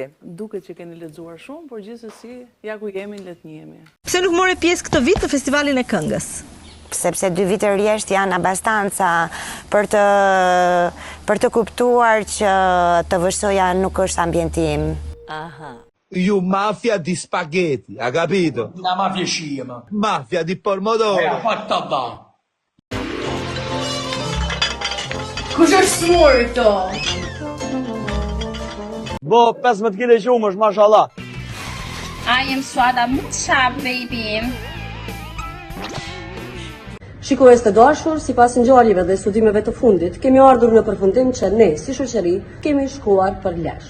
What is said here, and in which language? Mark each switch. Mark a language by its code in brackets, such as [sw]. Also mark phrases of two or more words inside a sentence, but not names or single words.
[sq] Duket që keni lexuar shumë, por gjithsesi ja ku jemi le të njihemi. Pse nuk more pjesë këtë vit në festivalin e këngës? Sepse 2 vite rjesht janë abastanca për të kuptuar që të vështoja nuk është ambienti im. Aha. [it] Ju mafia di spaghetti, ha capito? Una mafia scema. Mafia di pomodoro. Fatta da. [sq] Kush është smuri këto? Bo, 15 kg shumë është, mashallah. [en] I am Suada Mutsha, baby. [sq] Shikues të dashur, sipas ngjarjeve dhe studimeve të fundit, kemi ardhur në përfundim që ne, si shoqëri, kemi shkuar për lesh.